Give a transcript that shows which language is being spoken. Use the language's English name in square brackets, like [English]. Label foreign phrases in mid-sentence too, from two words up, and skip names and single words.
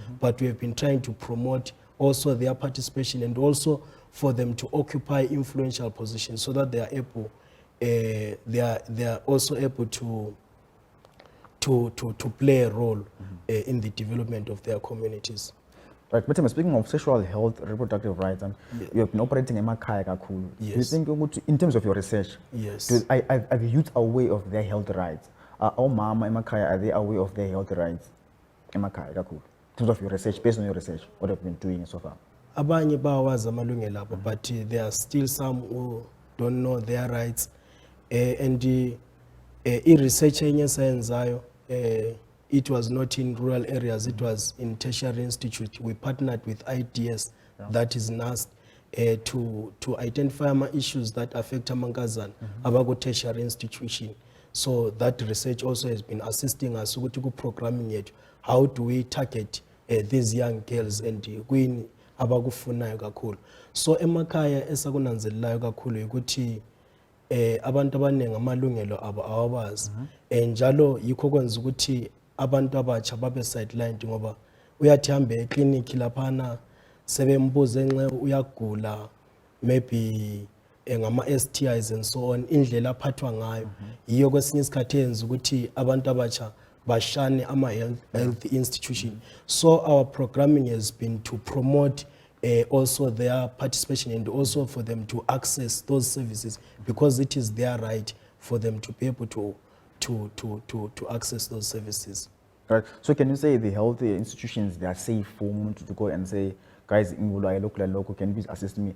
[English] But we have been trying to promote also their participation and also for them to occupy influential positions so that they are able, they are also able to play a role in the development of their communities. Right, but speaking of sexual health, reproductive rights, and you have been operating in [North Ndebele] emakhaya kakhulu. [English] Yes. Do you think in terms of your research, Yes. are the youth aware of their health rights? Our [North Ndebele] mama emakhaya, [English] are they aware of their health rights? [North Ndebele] Emakhaya kakhulu. [English] In terms of your research, based on your research, what have you been doing so far? [North Ndebele] Abanye bawazi amalungelo abo, [English] but there are still some who don't know their rights. And [North Ndebele] i-research enyesayenzayo, [English] it was not in rural areas, it was in tertiary institute. We partnered with IDS, that is NAST, to identify issues that affect [North Ndebele] amankazana abaku [English] tertiary institution. So that research also has been assisting us with programming yethu. How do we target these young girls and [North Ndebele] kuyini abakufunayo kakhulu? So emakhaya esakunanzelelayo kakhulu ukuthi abantu abaningi amalungelo abo awabazi. Njalo yikho kwenza ukuthi abantu abatsha babe sidelined ngoba uyathi hambe eclinic laphana sebembuza enxe uyagula, maybe ngama-STIs [English] and so on, [North Ndebele] indlela aphathwa ngayo yiyo kwesinye isikhathi yenza ukuthi abantu abatsha bashane [English] ama-health institution. So our programming has been to promote also their participation and also for them to access those services because it is their right for them to be able to access those services. Right. So can you say the health institutions, they are safe for women to go and say, guys, local, can you please assist me?